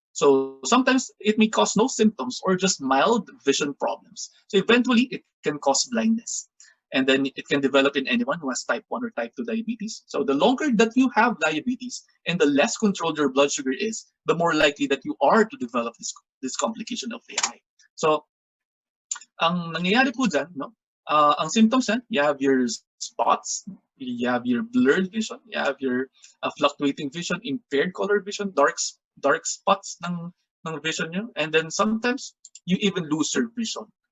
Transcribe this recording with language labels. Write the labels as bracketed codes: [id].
[en] So sometimes it may cause no symptoms or just mild vision problems. So eventually it can cause blindness. And then it can develop in anyone who has type 1 or type 2 diabetes. So the longer that you have diabetes and the less controlled your blood sugar is, the more likely that you are to develop this complication of the eye. [tl] So ang nangyayari po dyan, no? [en] Ang symptoms, you have your spots, you have your blurred vision, you have your fluctuating vision, impaired color vision, dark spots [tl] ng vision nyo, [en] and then sometimes you even lose your vision.